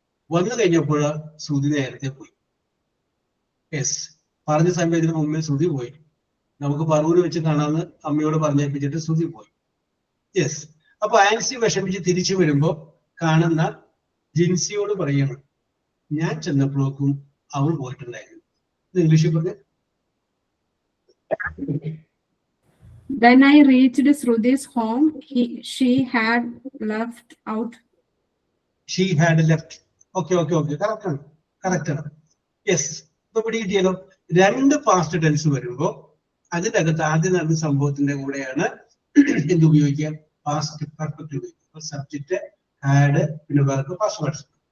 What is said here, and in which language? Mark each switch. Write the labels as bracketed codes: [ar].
[ml] വന്നു കഴിഞ്ഞപ്പോൾ ശ്രുതി നേരത്തെ പോയി. യെസ്, പറഞ്ഞ സമയത്തിന് മുമ്പേ ശ്രുതി പോയി. നമുക്ക് പറവൂര് വെച്ച് കാണാമെന്ന് അമ്മയോട് പറഞ്ഞേൽപ്പിച്ചിട്ട് ശ്രുതി പോയി. യെസ്, അപ്പൊ ആൻസി വിഷമിച്ച് തിരിച്ചു വരുമ്പോ കാണുന്ന ജിൻസിയോട് പറയണം, ഞാൻ ചെന്നപ്പോഴേക്കും അവൾ പോയിട്ടുണ്ടായിരുന്നു. ഇംഗ്ലീഷിൽ പറഞ്ഞ [en] When I reached Shrudi's home, she had left out. She had left. Okay, okay, okay. [ml] Correct ആണ്, കറക്റ്റ് ആണ്. യെസ്, ഇപ്പൊ പിടികിട്ടിയല്ലോ. രണ്ട് പാസ്റ്റ് ടെൻസ് വരുമ്പോ അതിനകത്ത് ആദ്യം നടന്ന സംഭവത്തിന്റെ കൂടെയാണ് എന്ത് ഉപയോഗിക്കുക? പാസ്റ്റ് പെർഫെക്റ്റ് ഉപയോഗിക്കുക. സബ്ജക്റ്റ് ഹാഡ്, പിന്നെ വേറെ പാസ്റ്റ് വേർഡ്സ്.